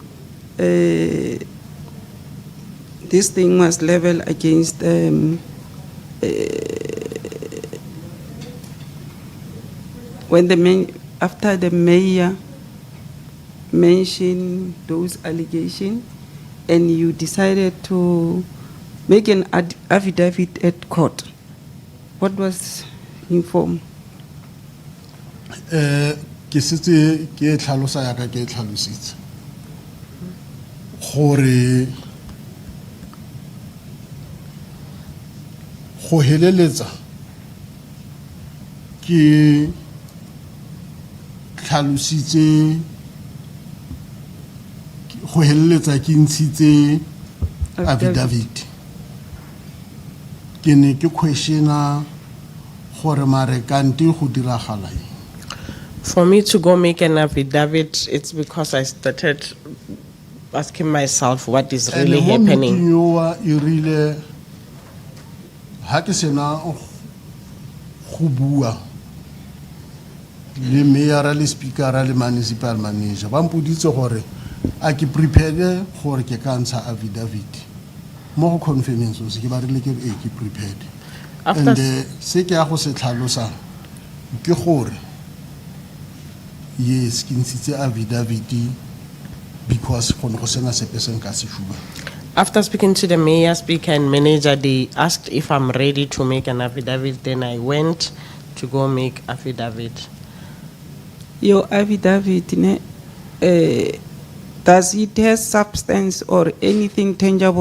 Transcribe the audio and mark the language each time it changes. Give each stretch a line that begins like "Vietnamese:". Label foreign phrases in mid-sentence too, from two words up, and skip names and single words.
English: this thing was leveled against after the mayor mentioned those allegations and you decided to make an affidavit at court? What was informed?
Tswana: Ke setse ke tlhalosa ya ka ke tlhalositse gore go heleletsa ke tlhalositse go heleletsa ke ntshitse affidavit ke ne ke questiona gore mare kante go diragala eng.
English: For me to go make an affidavit, it's because I started asking myself what is really happening.
Tswana: Yo irile ha ke sena go bua le mayor le speaker le
English: municipal manager
Tswana: ba mpoditse gore a ke prepared gore ke ka ntsha affidavit mo go confirming so se ke ba rile ke ke prepared. And se ke ya go se tlhalosa ke gore yes ke ntshitse affidavit because go sena sepe se nka se fuba.
English: After speaking to the mayor, speaker, and manager, they asked if I'm ready to make an affidavit. Then I went to go make affidavit. Your affidavit, does it have substance or anything tangible?